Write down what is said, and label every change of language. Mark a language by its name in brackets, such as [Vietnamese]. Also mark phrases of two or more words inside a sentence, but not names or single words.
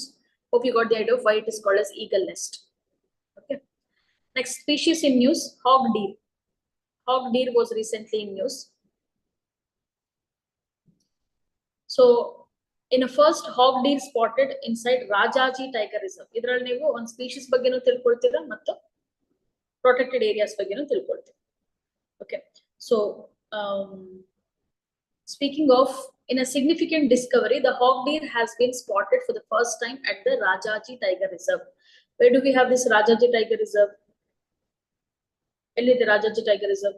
[English] Hope you got the idea of why it is called as eagle nest. Okay, next species in news, hog deer. Hog deer was recently in news. So in a first hog deer spotted inside Rajaji tiger reserve. [Kannada] ಇದ್ರಲ್ಲಿ ನೀವು [English] one species [Kannada] ಬಗ್ಗೆನು ತಿಳ್ಕೊಳ್ತೀರ ಮತ್ತು [English] protected areas [Kannada] ಬಗ್ಗೆನು ತಿಳ್ಕೊಳ್ತೀರ. [English] Okay, so speaking of, in a significant discovery, the hog deer has been spotted for the first time at the Rajaji Tiger Reserve. Where do we have this Rajaji Tiger Reserve? Only the Rajaji Tiger Reserve.